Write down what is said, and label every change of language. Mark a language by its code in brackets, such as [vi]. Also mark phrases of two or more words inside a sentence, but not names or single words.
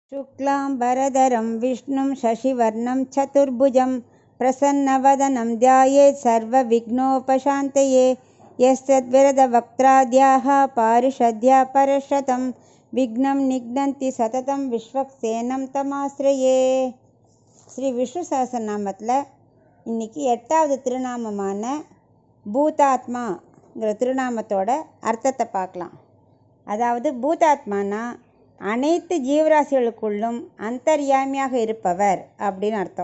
[sa] शुक्लाम्बरधरं विष्णुं शशिवर्णं चतुर्भुजं प्रसन्नवदनं ध्यायेत् सर्वविघ्नोपशान्तये यस्तद्विरदवक्त्राद्याः पारिषद्या परशतं विघ्नं निघ्नन्ति सततं विश्वक्सेनं तमाश्रये. [ta] ஸ்ரீ விஷ்ணு சஹஸ்ரநாமத்தில் இன்றைக்கி 8வது திருநாமமான பூதாத்மாங்கிற திருநாமத்தோட அர்த்தத்தை பார்க்கலாம். அதாவது பூதாத்மானா அனைத்து ஜீவராசிகளுக்குள்ளும் அந்தர்யாமியாக இருப்பவர் அப்படின்னு அர்த்தம்.